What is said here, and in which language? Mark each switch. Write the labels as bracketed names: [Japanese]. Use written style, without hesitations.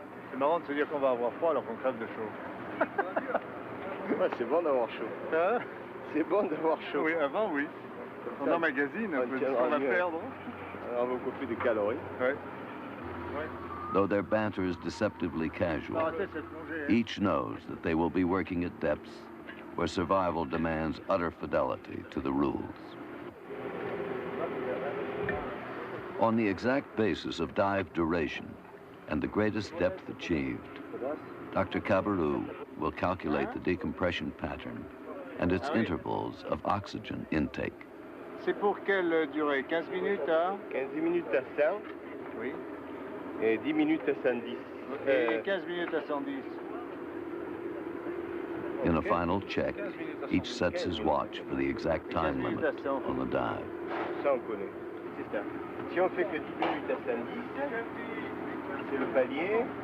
[French] C'est marrant de se dire qu'on va avoir froid alors qu'on crève de chaud. Ouais, c'est bon d'avoir chaud. Hein? C'est bon d'avoir chaud. Oui, avant, oui. On emmagasine un peu ce qu'on va perdre. On va couper des calories. Ouais. [English] Though their banter is deceptively casual, each knows that they will be working at depths where survival demands utter fidelity to the rules. On the exact basis of dive duration and the greatest depth achieved, Dr. Cabarrou will calculate the decompression pattern and its intervals of oxygen intake. [French] C'est pour quelle durée? 15 minutes à 15 minutes à 100. Oui. Et 10 minutes à 110. Et 15 minutes à 110. [English] In a final check, each sets his watch for the exact time limit on the dive. [French] Ça, on connaît. C'est ça. Si on fait que 10 minutes à 110, c'est le palier.